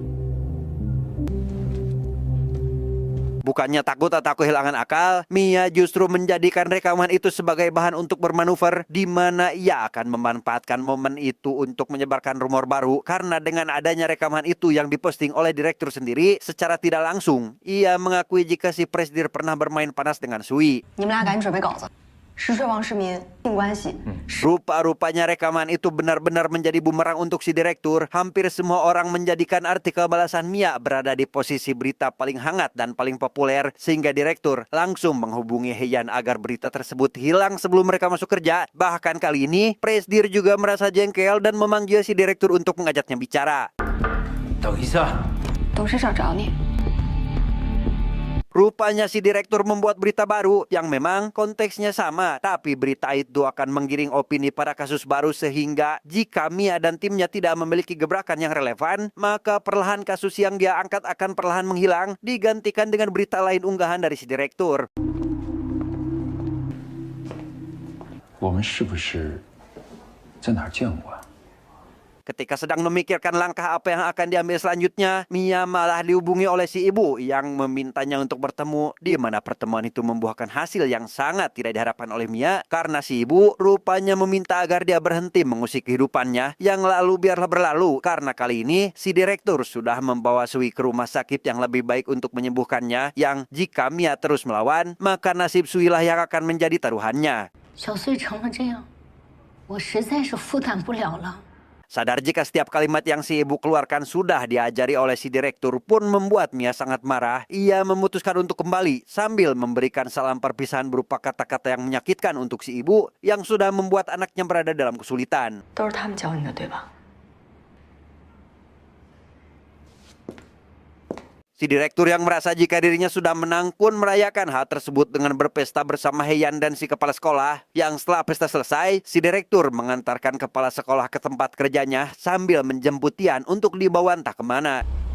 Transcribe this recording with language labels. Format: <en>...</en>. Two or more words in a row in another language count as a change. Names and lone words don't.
<id>Bukannya takut atau kehilangan akal, Mia justru menjadikan rekaman itu sebagai bahan untuk bermanuver, di mana ia akan memanfaatkan momen itu untuk menyebarkan rumor baru. Karena dengan adanya rekaman itu yang diposting oleh direktur sendiri, secara tidak langsung ia mengakui jika si Presdir pernah bermain panas dengan Sui.</id> <zh>你们俩赶紧准备稿子。十岁王世民性关系。</zh> <id>Rupa-rupanya rekaman itu benar-benar menjadi bumerang untuk si direktur. Hampir semua orang menjadikan artikel balasan Mia berada di posisi berita paling hangat dan paling populer, sehingga direktur langsung menghubungi Heian agar berita tersebut hilang sebelum mereka masuk kerja. Bahkan kali ini Presdir juga merasa jengkel dan memanggil si direktur untuk mengajaknya bicara.</id> <zh>等一下，董事长找你。</zh> <id>Rupanya si direktur membuat berita baru yang memang konteksnya sama, tapi berita itu akan menggiring opini pada kasus baru, sehingga jika Mia dan timnya tidak memiliki gebrakan yang relevan, maka perlahan kasus yang dia angkat akan perlahan menghilang, digantikan dengan berita lain unggahan dari si direktur.</id> <zh>我们是不是在哪儿见过啊？</zh> <id>Ketika sedang memikirkan langkah apa yang akan diambil selanjutnya, Mia malah dihubungi oleh si ibu yang memintanya untuk bertemu, di mana pertemuan itu membuahkan hasil yang sangat tidak diharapkan oleh Mia, karena si ibu rupanya meminta agar dia berhenti mengusik kehidupannya yang lalu biarlah berlalu, karena kali ini si direktur sudah membawa Sui ke rumah sakit yang lebih baik untuk menyembuhkannya, yang jika Mia terus melawan, maka nasib Sui lah yang akan menjadi taruhannya.</id> <zh>小穗成了这样，我实在是负担不了了。</zh> <id>Sadar jika setiap kalimat yang si ibu keluarkan sudah diajari oleh si direktur pun membuat Mia sangat marah. Ia memutuskan untuk kembali sambil memberikan salam perpisahan berupa kata-kata yang menyakitkan untuk si ibu yang sudah membuat anaknya berada dalam kesulitan.</id> <zh>都是他们教你的，对吧？</zh> <id>Si direktur yang merasa jika dirinya sudah menang pun merayakan hal tersebut dengan berpesta bersama Heian dan si kepala sekolah. Yang setelah pesta selesai, si direktur mengantarkan kepala sekolah ke tempat kerjanya sambil menjemput Tian untuk dibawa entah kemana.</id>